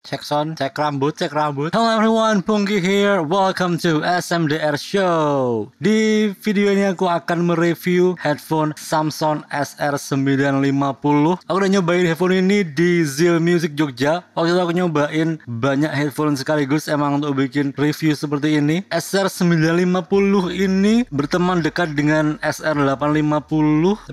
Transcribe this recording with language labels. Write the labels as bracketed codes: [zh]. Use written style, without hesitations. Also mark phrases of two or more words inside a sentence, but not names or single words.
[id] Cek sound, cek rambut, cek rambut. [en] Hello everyone, Pungki here. Welcome to SMDR Show. [id] Di video ini aku akan mereview headphone Samsung SR950. Aku udah nyobain headphone ini di Zil Music Jogja. Waktu itu aku nyobain banyak headphone sekaligus emang untuk bikin review seperti ini. SR950 ini berteman dekat dengan SR850.